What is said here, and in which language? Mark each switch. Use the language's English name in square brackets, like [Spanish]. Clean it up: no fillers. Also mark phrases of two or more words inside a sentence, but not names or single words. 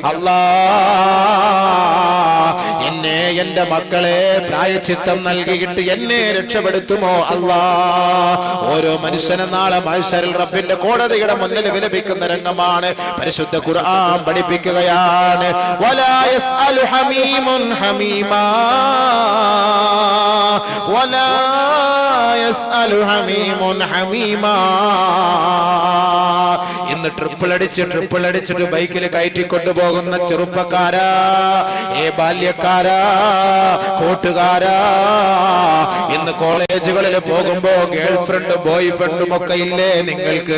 [Malayalam] അല്ലാഹ് എന്നെ എന്റെ മക്കളെ പ്രായശ്ചിത്തം നൽകിയിട്ട് എന്നെ രക്ഷപ്പെടുത്തുമോ അല്ലാഹ്. ഓരോ മനുഷ്യനും നാളെ മഹ്ശറിൽ റബ്ബിന്റെ കോടതിയുടെ മുന്നിൽ വിലപിക്കുന്ന രംഗമാണ് പരിശുദ്ധ ഖുർആൻ പഠിപ്പിക്കുകയാണ്. [Arabic] ولا يسأل حميم حميما ولا يسأل حميم حميما. [Malayalam] ഇന്ന് ട്രിപ്പിൾ അടിച്ചിട്ട് ബൈക്കിൽ കയറ്റിക്കൊണ്ടുപോകുന്ന ചെറുപ്പക്കാരാ, ബാല്യക്കാരാ, കൂട്ടുകാരാ, ഇന്ന് കോളേജുകളിൽ പോകുമ്പോ [English] girl friend and boy friend [Malayalam] ഒക്കെ ഇല്ലേ നിങ്ങൾക്ക്?